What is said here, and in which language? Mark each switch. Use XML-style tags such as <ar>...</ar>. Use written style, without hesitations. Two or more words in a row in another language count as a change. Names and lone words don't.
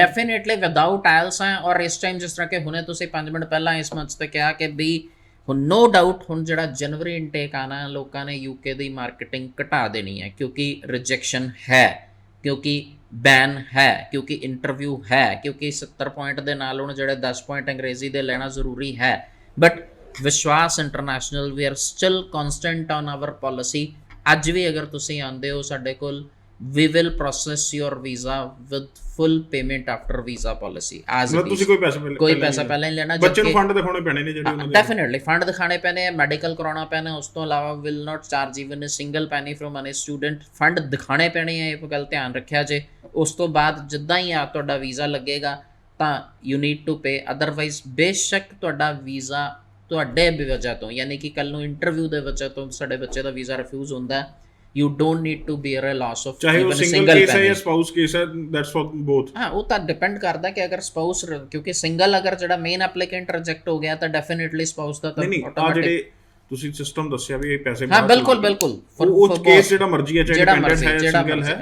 <en>definitely without IELTS</en> <pa>ਹੈ, ਔਰ ਇਸ ਟਾਈਮ ਜਿਸ ਤਰ੍ਹਾਂ ਕਿ ਹੁਣੇ ਤੁਸੀਂ 5 ਮਿੰਟ ਪਹਿਲਾਂ ਇਸ ਮੰਚ ਤੇ ਕਿਹਾ ਕਿ ਵੀ ਹੁਣ</pa> <en>no doubt</en> <pa>ਹੁਣ ਜਿਹੜਾ</pa> <en>January intake</en> <pa>ਆਣਾ, ਲੋਕਾਂ ਨੇ ਯੂਕੇ ਦੀ ਮਾਰਕੀਟਿੰਗ ਘਟਾ ਦੇਣੀ ਹੈ, ਕਿਉਂਕਿ ਰਿਜੈਕਸ਼ਨ ਹੈ, ਕਿਉਂਕਿ ਬੈਨ ਹੈ, ਕਿਉਂਕਿ ਇੰਟਰਵਿਊ ਹੈ, ਕਿਉਂਕਿ 70 ਪੁਆਇੰਟ ਦੇ ਨਾਲ ਹੁਣ ਜਿਹੜੇ 10 ਪੁਆਇੰਟ ਅੰਗਰੇਜ਼ੀ ਦੇ ਲੈਣਾ ਜ਼ਰੂਰੀ ਹੈ।</pa> <en>But Vishwas International we are still constant on our policy.</en> <pa>ਅੱਜ ਵੀ ਅਗਰ ਤੁਸੀਂ ਆਉਂਦੇ ਹੋ ਸਾਡੇ ਕੋਲ,</pa> <en>we will process your visa with full payment after visa policy as</en> <pa>ਮਤਲਬ ਤੁਸੀਂ ਕੋਈ ਪੈਸਾ ਪਹਿਲਾਂ ਨਹੀਂ ਲੈਣਾ, ਬੱਚੇ ਨੂੰ ਫੰਡ ਦਿਖਾਉਣੇ ਪੈਣੇ ਨੇ ਜਿਹੜੇ ਉਹਨਾਂ ਦੇ, ਡੈਫੀਨਿਟਲੀ ਫੰਡ ਦਿਖਾਣੇ ਪੈਣੇ ਆ, ਮੈਡੀਕਲ ਕਰਾਉਣਾ ਪੈਣਾ, ਉਸ ਤੋਂ ਇਲਾਵਾ</pa> <en>will not charge even a single penny from any student,</en> <pa>ਫੰਡ ਦਿਖਾਣੇ ਪੈਣੇ ਆ, ਇਹ ਗੱਲ ਧਿਆਨ ਰੱਖਿਆ ਜੇ। ਉਸ ਤੋਂ ਬਾਅਦ ਜਿੱਦਾਂ ਹੀ ਆ ਤੁਹਾਡਾ ਵੀਜ਼ਾ ਲੱਗੇਗਾ ਤਾਂ</pa> <en>you need to pay,</en> <pa>ਅਦਰਵਾਈਜ਼ ਬੇਸ਼ੱਕ ਤੁਹਾਡਾ ਵੀਜ਼ਾ ਤੁਹਾਡੇ ਵਜ੍ਹਾ ਤੋਂ, ਯਾਨੀ ਕਿ ਕੱਲ ਨੂੰ ਇੰਟਰਵਿਊ ਦੇ ਵਜ੍ਹਾ ਤੋਂ ਸਾਡੇ ਬੱਚੇ ਦਾ ਵੀਜ਼ਾ ਰਿਫਿਊਜ਼ ਹੁੰਦਾ,</pa> <en>you don't need to bear a loss of</en> <pa>ਚਾਹੇ ਉਹ</pa> <en>single case</en> <pa>ਹੈ ਜਾਂ</pa> <en>spouse case</en> <pa>ਹੈ,</pa> <en>that's for both.</en> <pa>ਹਾਂ, ਉਹ ਤਾਂ ਡਿਪੈਂਡ ਕਰਦਾ ਕਿ ਅਗਰ ਸਪਾਊਸ, ਕਿਉਂਕਿ ਸਿੰਗਲ ਅਗਰ ਜਿਹੜਾ</pa> <en>main applicant</en> <pa>ਰਿਜੈਕਟ ਹੋ ਗਿਆ ਤਾਂ ਡੈਫੀਨਿਟਲੀ ਸਪਾਊਸ ਦਾ ਤਾਂ ਆ ਜਿਹੜੇ ਤੁਸੀਂ ਸਿਸਟਮ ਦੱਸਿਆ ਵੀ ਇਹ ਪੈਸੇ, ਹਾਂ ਬਿਲਕੁਲ ਬਿਲਕੁਲ, ਉਹ ਕੇਸ ਜਿਹੜਾ ਮਰਜ਼ੀ ਹੈ, ਚਾਹੇ ਡਿਪੈਂਡੈਂਟ ਹੈ ਸਿੰਗਲ ਹੈ,</pa>